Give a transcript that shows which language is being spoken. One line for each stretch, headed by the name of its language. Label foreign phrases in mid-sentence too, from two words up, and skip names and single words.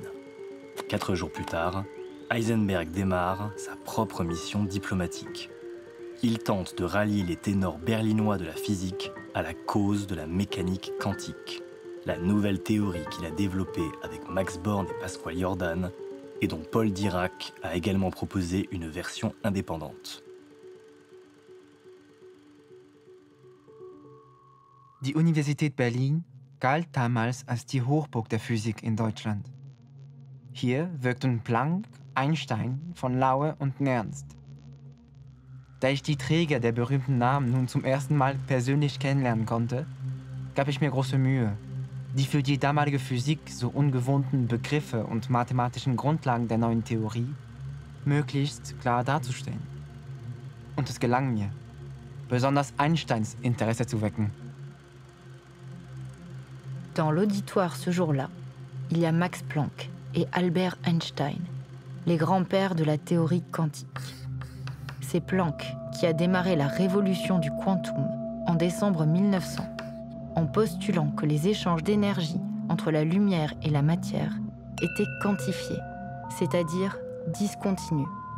French: 4 jours plus tard, Heisenberg démarre sa propre mission diplomatique. Il tente de rallier les ténors berlinois de la physique à la cause de la mécanique quantique, la nouvelle théorie qu'il a développée avec Max Born et Pascual Jordan, et dont Paul Dirac a également proposé une version indépendante.
German: Die Universität Berlin galt damals als die Hochburg der Physik in Deutschland. Hier wirkten Planck, Einstein, von Laue und Nernst. Da ich die Träger der berühmten Namen nun zum ersten Mal persönlich kennenlernen konnte, gab ich mir große Mühe, die für die damalige Physik so ungewohnten Begriffe und mathematischen Grundlagen der neuen Theorie möglichst klar darzustellen. Und es gelang mir, besonders Einsteins Interesse zu wecken.
French: Dans l'auditoire ce jour-là, il y a Max Planck et Albert Einstein, les grands-pères de la théorie quantique. C'est Planck qui a démarré la révolution du quantum en décembre 1900, en postulant que les échanges d'énergie entre la lumière et la matière étaient quantifiés, c'est-à-dire discontinus.